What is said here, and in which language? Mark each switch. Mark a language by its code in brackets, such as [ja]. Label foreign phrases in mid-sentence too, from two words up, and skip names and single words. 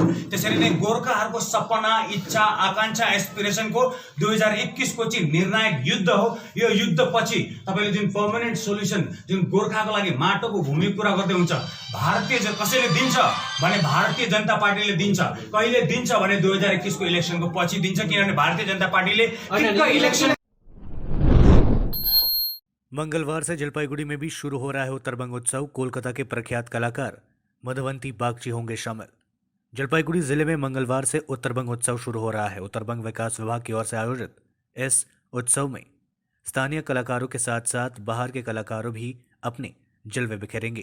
[ne] त्यसरी नै गोरखाहरूको सपना इच्छा आकांक्षा एस्पिरेसन को 2021 को चाहिँ निर्णायक युद्ध हो। यो युद्ध पछि तपाईले जुन [en] permanent solution [ne] जुन गोरखाको लागि माटोको भूमि कुरा गर्दै हुन्छ, भारतीय कसैले दिन्छ भने भारतीय जनता पार्टीले दिन्छ। कहिले दिन्छ भने 2021 को इलेक्सनको पछि दिन्छ, किनभने भारतीय जनता पार्टीले इलेक्सन। [hi] मंगलवार से जलपाईगुड़ी में भी शुरू हो रहा है उत्तरबंग उत्सव। कोलकाता के प्रख्यात कलाकार मधवंती बागची होंगे शामिल। जलपाईगुड़ी जिले में मंगलवार से उत्तरबंग उत्सव शुरू हो रहा है। उत्तरबंग विकास विभाग की ओर से आयोजित इस उत्सव में स्थानीय कलाकारों के साथ साथ बाहर के कलाकारों भी अपने जलवे बिखेरेंगे।